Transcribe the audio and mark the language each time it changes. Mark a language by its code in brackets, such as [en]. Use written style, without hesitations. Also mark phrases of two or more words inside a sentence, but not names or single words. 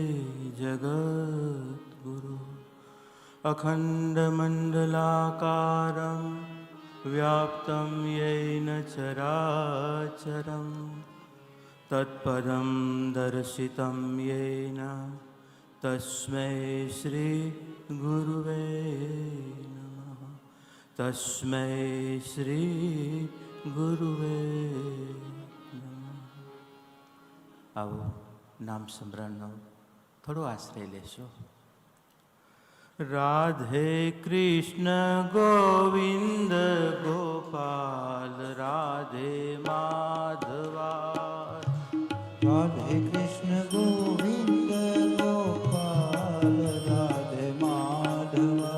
[sa] जगद्गुरु अखण्डमण्डलाकारं व्याप्तं येन चराचरं तत्पदं दर्शितं येन तस्मै श्रीगुरुवे नमः तस्मै श्रीगुरुवे नमः। [hi] आओ नाम [gu] स्मरणનો થોડો આશ્રય લેશો। [hi] राधे कृष्ण गोविंद गोपाल राधे माधवा राधे कृष्ण गोविंद गोपाल राधे माधवा